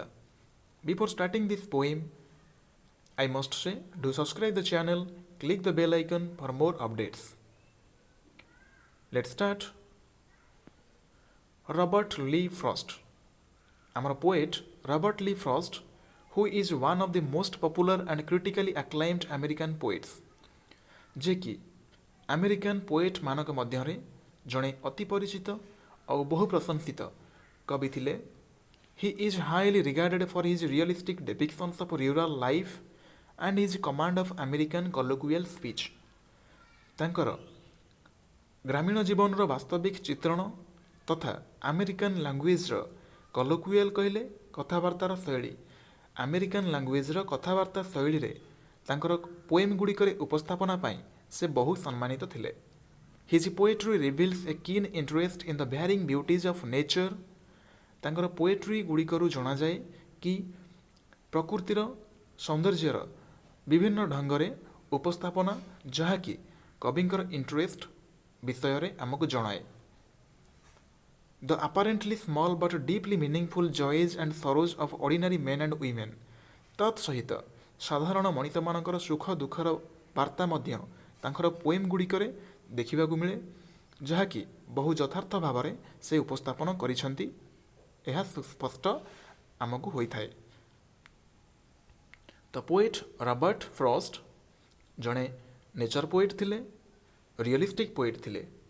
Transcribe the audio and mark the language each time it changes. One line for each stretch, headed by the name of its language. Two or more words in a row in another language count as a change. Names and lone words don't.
English: Before starting this poem, I must say, do subscribe the channel, click the bell icon for more updates. Let's start. Robert Lee Frost. Our poet Robert Lee Frost, who is one of the most popular and critically acclaimed American poets,
Odia: ଯେ କି
English: American poet
Odia: ମାନଙ୍କ ମଧ୍ୟରେ ଜଣେ ଅତି ପରିଚିତ ଓ ବହୁ ପ୍ରଶଂସିତ କବି ଥିଲେ.
English: He is highly regarded for his realistic depictions of rural life and his command of American colloquial speech.
Odia: ତାଙ୍କର ଗ୍ରାମୀଣ ଜୀବନର ବାସ୍ତବିକ ଚିତ୍ରଣ ତଥା
English: American language's
Odia: କଲୋକୁଏଲ କହିଲେ କଥାବାର୍ତ୍ତାର ଶୈଳୀ,
English: American language's
Odia: କଥାବାର୍ତ୍ତା ଶୈଳୀରେ ତାଙ୍କର ପୋଏମ୍ ଗୁଡ଼ିକରେ ଉପସ୍ଥାପନା ପାଇଁ ସେ ବହୁ ସମ୍ମାନିତ ଥିଲେ.
English: His poetry reveals a keen interest in the varying beauties of nature.
Odia: ତାଙ୍କର ପୋଏଟ୍ରି ଗୁଡ଼ିକରୁ ଜଣାଯାଏ କି ପ୍ରକୃତିର ସୌନ୍ଦର୍ଯ୍ୟର ବିଭିନ୍ନ ଢଙ୍ଗରେ ଉପସ୍ଥାପନା ଯାହାକି କବିଙ୍କର ଇଣ୍ଟରେଷ୍ଟ ବିଷୟରେ ଆମକୁ ଜଣାଏ.
English: The apparently small but deeply meaningful joys and sorrows of ordinary men and women.
Odia: ତତ୍ ସହିତ ସାଧାରଣ ମଣିଷମାନଙ୍କର ସୁଖ ଦୁଃଖର ବାର୍ତ୍ତା ମଧ୍ୟ ତାଙ୍କର ପୋଏମ୍ ଗୁଡ଼ିକରେ ଦେଖିବାକୁ ମିଳେ, ଯାହାକି ବହୁ ଯଥାର୍ଥ ଭାବରେ ସେ ଉପସ୍ଥାପନ କରିଛନ୍ତି, ଏହା ସ୍ପଷ୍ଟ ଆମକୁ ହୋଇଥାଏ.
English: The poet Robert Frost ଜଣେ nature poet ଥିଲେ, realistic poet ଥିଲେ.